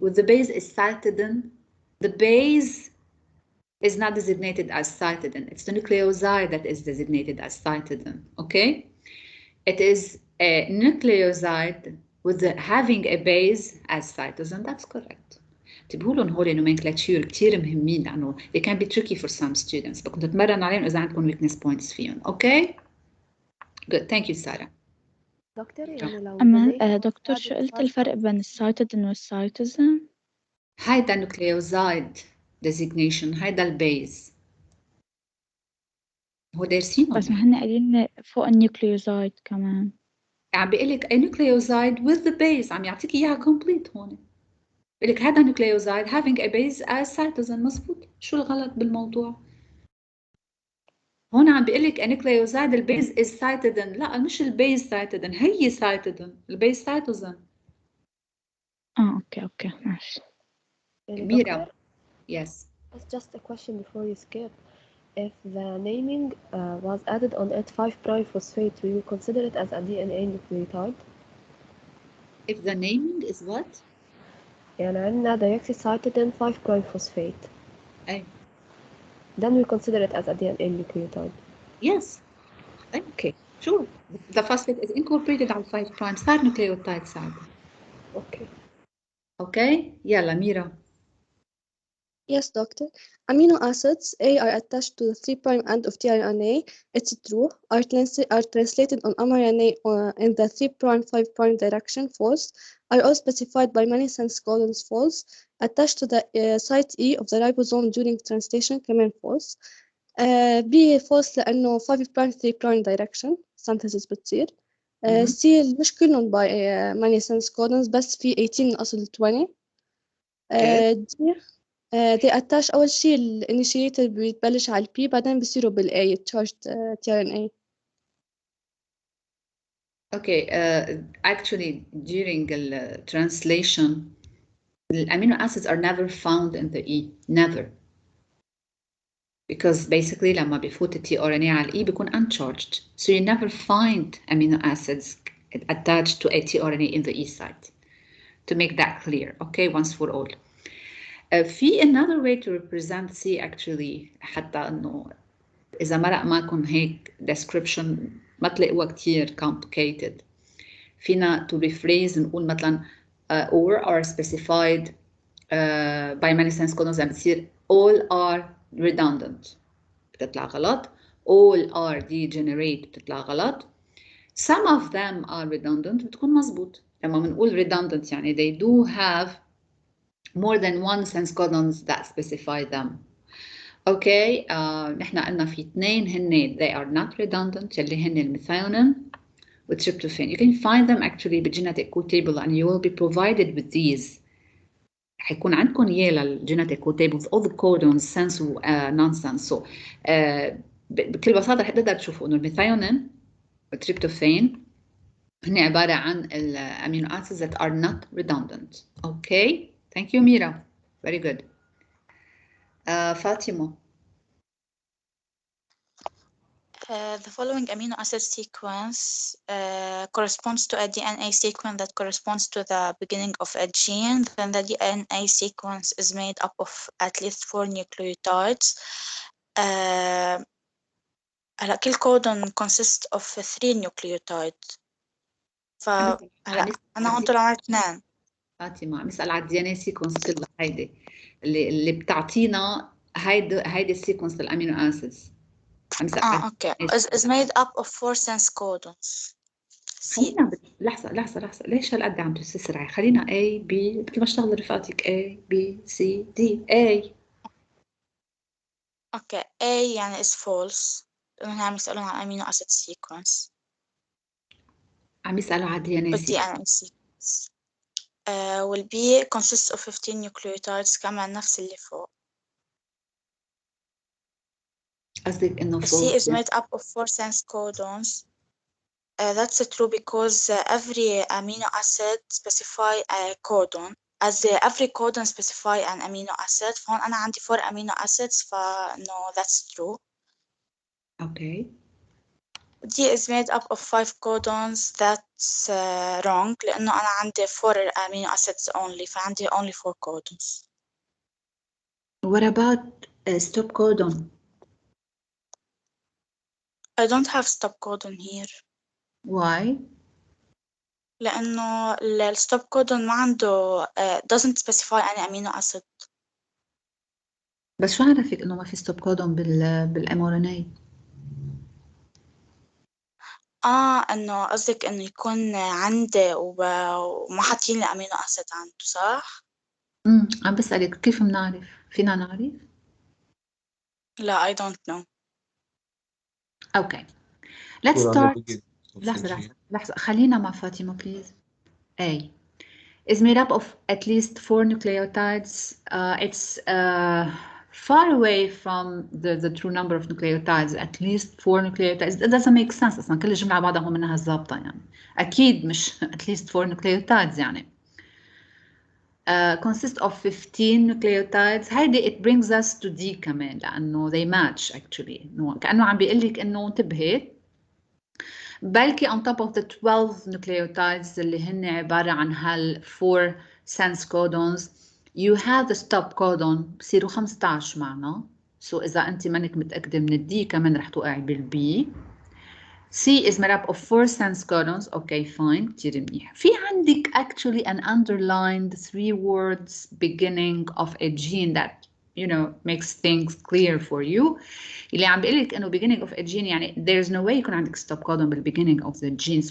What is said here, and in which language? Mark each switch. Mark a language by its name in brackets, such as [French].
[English] With the base is cytidine. The base is not designated as cytidine. It's the nucleoside that is designated as cytidine, okay? It is a nucleoside with having a base as cytosine. That's correct. [Arabic] انتبهوا لهم هول [English] nomenclature [Arabic] كتير مهمين لأنه [English] they can be tricky for some students. [Arabic] بدكم تتمرنوا عليهم إذا عندكم [English] weakness points [Arabic] فيهم. [English] Okay? Good. Thank you, Sarah. [Arabic] دكتور يعني لو أما [English] the name [Arabic] دكتور شو قلت الفرق بين السايتوزين والسايتوزين؟ هيدا [English] nucleoside designation. [Arabic] هيدا البيز. هو دارسينه. بس ما هن قايلين فوق النيوكليوزايد كمان. عم بيقول لك [English] a nucleoside with the base. [Arabic] عم يعطيك إياها complete هون. بيقول لك هذا [English] nucleoside having a base as cytosine. [Arabic] مظبوط. شو الغلط بالموضوع؟ هون عم بيقول لك [English] a nucleoside [Arabic] البيز is cytidine. لا مش البيز cytidine. هي cytidine. البيز cytosine. اوكي ماشي. [English] Mira. Yes. It's just a question before you skip. If the naming was added on it 5' phosphate, will you consider it as a DNA nucleotide? If the naming is what? [Arabic] يعني عندنا deoxycytidine 5' phosphate. أي. [English] Then we consider it as a DNA nucleotide. Yes. Okay. Sure. The phosphate is incorporated على 5' صار nucleotide ساعتها. Okay. Okay. يلا ميرا. Yes, doctor. Amino acids A are attached to the 3' end of tRNA. It's true. Are translated on mRNA in the 3' 5' direction. False. Are all specified by many sense codons. False. Attached to the site E of the ribosome during translation. كمان false. B false لأنه 5' 3' direction synthesis بتصير. [Arabic] C مش كلهم [English] by many sense codons [Arabic] بس في 18 من أصل 20. [English] D they attach [Arabic] أول شيء الانيشيتور بيتبلش على البي بعدين بيصيروا بالA [English] charged tRNA. Okay. Actually, during the translation, the amino acids are never found in the E. Never. Because basically [Arabic] لما بيفوت ال tRNA على E بيكون uncharged. [English] So you never find amino acids attached to a tRNA in the E site. To make that clear, okay, once for all. [Arabic] في [English] another way to represent C actually [Arabic] حتى إنه إذا مرق معكم هيك description ما تلاقوها كتير complicated. [English] فينا to rephrase [Arabic] نقول مثلا [English] or are specified by many sense codons [Arabic] عم بتصير [English] all are redundant [Arabic] بتطلع غلط. [English] all are degenerate [Arabic] بتطلع غلط. [English] some of them are redundant [Arabic] بتكون مزبوط. لما بنقول [English] redundant يعني they do have more than one sense codons that specify them. Okay, [Arabic] نحن قلنا في اثنين هن [English] they are not redundant [Arabic] يلي هن الميثيونين والتريبتوفان. [English] You can find them actually بالgenetic code table and you will be provided with these. [Arabic] حيكون عندكم إياه للgenetic code table [English] with all the codons sense [Arabic] و nonsense. So بكل بساطة رح تقدر تشوفوا إنه الميثيونين والتريبتوفان هن عبارة عن الامينو acids [English] that are not redundant. Okay, thank you Mira. Very good. Fatima. The following amino acid sequence corresponds to a DNA sequence that corresponds to the beginning of a gene. Then the DNA sequence is made up of at least 4 nucleotides. كل codon consists of 3 nucleotides. [Arabic] أنا هون طلع معي 2. فاطمة عم يسأل على الدي ان اي سيكونس كلها هيدي اللي بتعطينا هيدي السيكونس للامينو اسيدز. عم يسأل [English] Okay is made up of 4 sense codons. [Arabic] خلينا لحظة ليش هالقد عم تسرعي؟ خلينا A B مثل ما اشتغل رفقاتك A B C D A. اوكي A يعني [English] is false [Arabic] لأنهم عم يسألون عن [English] amino acid sequence. [Arabic] عم يسألوا على الدي ان اي [English] sequence. will be consists of 15 nucleotides [Arabic] كمان نفس اللي فوق. قصدك إنه [English] C is made up of 4 sense codons. That's true because every amino acid specify a codon. As every codon specify an amino acid. [Arabic] فهون أنا عندي [English] 4 amino acids no that's true. Okay. D is made up of 5 codons. That's wrong [Arabic] لأنه أنا عندي [English] 4 amino acids only فعندي only 4 codons. What about stop codon? I don't have stop codon here. Why? لأنه الstop codon [Arabic] ما عنده [English] doesn't specify any amino acid. [Arabic] بس شو عرفك إنه ما في stop codon بالmRNA؟ إنه قصدك إنه يكون عندي وما حاطين لي amino acid عنده صح؟ عم بسألك كيف بنعرف؟ فينا نعرف؟ [English] لا I don't know. Okay. Let's start. [Arabic] لحظة خلينا مع فاطمة please. [English] A is made up of at least 4 nucleotides. It's far away from the true number of nucleotides. At least 4 nucleotides. It doesn't make sense [Arabic] أصلا كل الجملة على بعضها هو منها الضابطة يعني. أكيد مش [English] at least 4 nucleotides يعني. Consists of 15 nucleotides. هيدي it brings us to D كمان لأنه they match actually. [Arabic] كأنه عم بيقلك إنه انتبهي بلكي [English] on top of the 12 nucleotides [Arabic] اللي هن عبارة عن هال 4 sense codons [English] you have the stop codon [Arabic] بصيروا 15 معنا. So إذا أنت منك متأكدة من الدي كمان رح توقعي بالبي. [English] C is made up of 4 sense codons. Okay, fine. [Arabic] كتير منيح. في عندك [English] actually an underlined 3 words beginning of a gene that you know makes things clear for you. [Arabic] اللي عم بقولك إنه [English] beginning of a gene يعني there's no way [Arabic] يكون عندك [English] stop codon بال beginning of the gene.